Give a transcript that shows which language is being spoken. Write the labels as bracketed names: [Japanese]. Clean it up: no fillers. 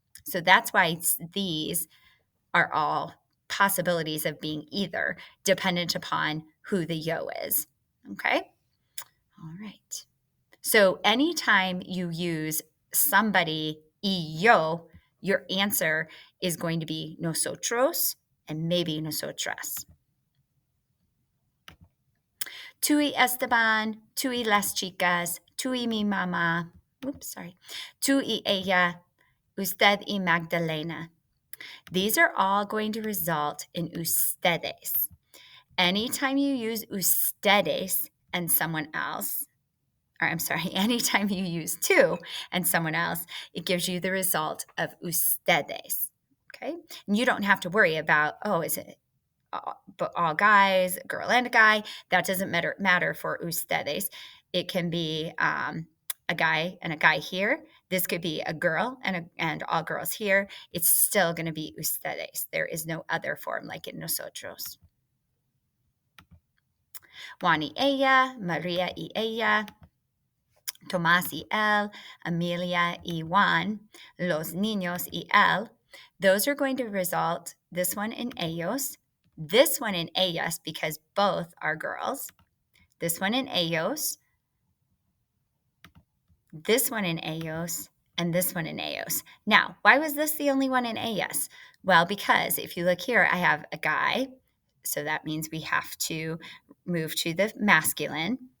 [English] So that's why these are all possibilities of being either, dependent upon who the yo is. Okay? All right. So anytime you use somebody [Spanish] y yo, [English] your answer is going to be nosotros and maybe nosotras. [Spanish] Tú y Esteban, tú y las chicas, tú y mi mamá, tú y ella, usted y Magdalena. [English] These are all going to result in ustedes. Anytime you use ustedes and someone else, anytime you use two and someone else, it gives you the result of ustedes. Okay? And you don't have to worry about, is it all guys, a girl and a guy? That doesn't matter for ustedes. It can be a guy and a guy here. This could be a girl and all girls here. It's still going to be ustedes. There is no other form like in nosotros. [Spanish] Juan y ella, Maria y ella, Tomás y él, Amelia y Juan, los niños y él. [English] Those are going to result, this one in ellos, this one in ellas because both are girls, this one in ellos, this one in ellos, and this one in ellos. Now, why was this the only one in ellas? Well, because if you look here, I have a guy, so that means we have to move to the masculine.